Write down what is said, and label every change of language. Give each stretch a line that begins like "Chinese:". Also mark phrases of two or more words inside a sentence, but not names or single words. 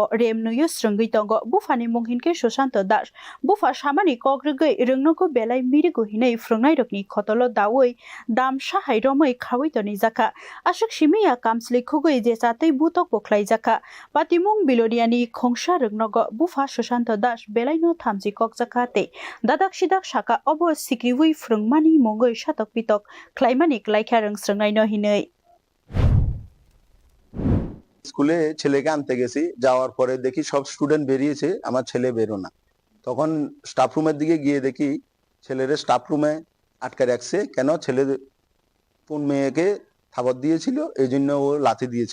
Kok Borok: remnuyo srwngui tongo bufani mung hinke Sushanto Das bufa samani kogrugui Rwngnogo belai mirigu hinai Phwrwngnairokni khotolo dawoi dam sahai romoi khawai toni jaka ashok simiya kamsli khugui je chatui butok boklai jaka patimung bilodiani khongsa Rwngnogo bufa Sushanto Das belaino thamji kokjaka te dadak sidak saka obo sikriwui Phwrwngmani mongoi shatok pitok khwlaimani khwlaikha rwngnaino hinei
Bangla: স্কুলে ছেলেকে আনতে গেছি যাওয়ার পরে দেখি সব স্টুডেন্ট বেরিয়েছে আমার ছেলে বেরো না তখন
English: staff room
Bangla: দিকে গিয়ে দেখি ছেলের
English: staff room
Bangla: আটকে রাখছে কেন ছেলে কোন মেয়েকে থাবত দিয়েছিল এইজন্য ও লাথি দিয়েছে